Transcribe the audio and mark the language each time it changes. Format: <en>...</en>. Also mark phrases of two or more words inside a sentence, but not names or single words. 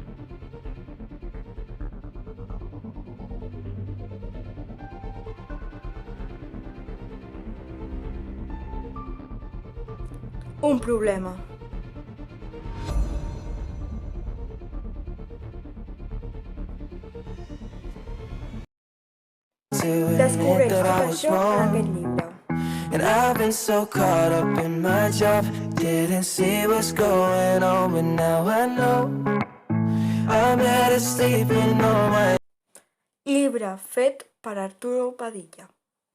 <ca>Un problema. Descobreix tot això en aquest llibre.</ca> <en>And I've been so caught up in my job, didn't see what's going on, but now I know I'm better sleeping on my...</en> <ca>Llibre fet per Arturo Padilla.</ca>